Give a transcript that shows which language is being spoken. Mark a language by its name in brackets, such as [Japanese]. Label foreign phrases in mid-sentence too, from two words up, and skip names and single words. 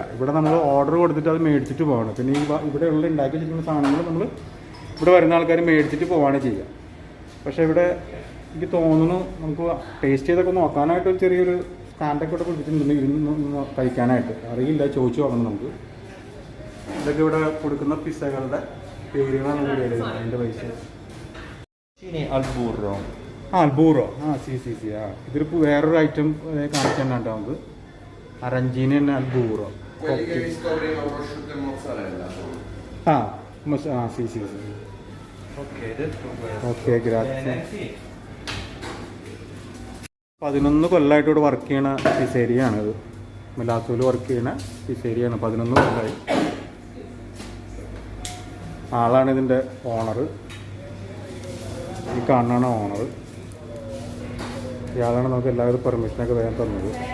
[Malayalam] ഇവിടെ നമ്മൾ ഓർഡർ കൊടുത്തിട്ട് അത് മേടിച്ചിട്ട് പോകണം. പിന്നെ ഈ ഇവിടെയുള്ള ഉണ്ടാക്കി വെച്ചിരിക്കുന്ന സാധനങ്ങൾ നമ്മൾ ഇവിടെ വരുന്ന ആൾക്കാർ മേടിച്ചിട്ട് പോവുകയാണ് ചെയ്യുക. പക്ഷേ ഇവിടെ എനിക്ക് തോന്നുന്നു നമുക്ക് ടേസ്റ്റ് ചെയ്തൊക്കെ നോക്കാനായിട്ട് ഒരു ചെറിയൊരു സ്റ്റാൻഡൊക്കെ ഇവിടെ പിടിച്ചിട്ടുണ്ട് ഇരുന്ന് കഴിക്കാനായിട്ട്. അറിയില്ല, ചോദിച്ചു നോക്കണം നമുക്ക്. ഇതൊക്കെ ഇവിടെ കൊടുക്കുന്ന പിസ്സകളുടെ പേരുകളാണ് ഇവിടെ എഴുതുന്നത്, അതിൻ്റെ പൈസ. [Italian] Arancini al burro. [Malayalam] ബൂറോ. [Italian] sì sì sì [Malayalam] ഇതൊരു വേറൊരു ഐറ്റം കാണിച്ചു തന്നെ കേട്ടോ നമുക്ക്. അറഞ്ചീനി തന്നെ ബൂറോ. [Italian] Quelli che hai visto prima, prosciutto e mozzarella. sì sì sì. Ok, detto questo. [Malayalam] ഓക്കെ, [Italian] ഗ്രാzie. Bene, sì. [Malayalam] 11 കൊല്ലമായിട്ട് ഇവിടെ വർക്ക് ചെയ്യണ പിസേരിയാണിത്. മിലാസോയിൽ വർക്ക് ചെയ്യണ പിസേരിയാണ്. 11 കൊല്ലമായി. ആളാണ് ഇതിൻ്റെ ഓണർ. ഈ കാണാണ് ഓണർ. ഇയാളാണ് നമുക്ക് എല്ലാവരും പെർമിഷനൊക്കെ വേഗം തന്നത്.